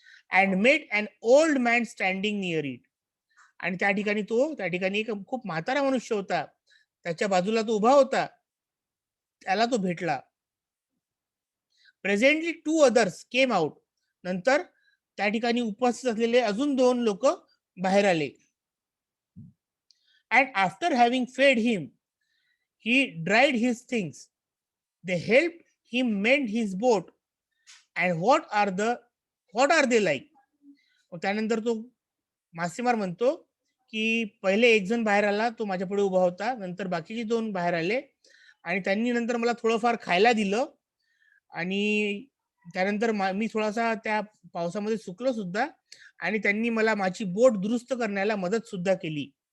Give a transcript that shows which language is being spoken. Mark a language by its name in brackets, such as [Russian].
[English] And met an old man standing near it. [Marathi] आणि त्या ठिकाणी एक खूप म्हातारा मनुष्य होता, त्याच्या बाजूला तो उभा होता, त्याला तो भेटला. [English] Presently 2 others came out. [Marathi] नंतर त्या ठिकाणी उपस्थित असलेले अजून 2 लोक बाहेर आले. [English] And after having fed him he dried his things. They help him mend his boat. And what are they like. [Marathi] त्यानंतर तो मासेमार म्हणतो की पहिले एक जण बाहेर आला, तो माझ्या पुढे उभा होता. नंतर बाकीचे 2 बाहेर आले आणि त्यांनी नंतर मला थोडंफार खायला दिलं. आणि त्यानंतर मी थोडासा त्या पावसामध्ये सुकलो सुद्धा आणि त्यांनी मला माझी बोट दुरुस्त करण्याला मदत सुद्धा केली.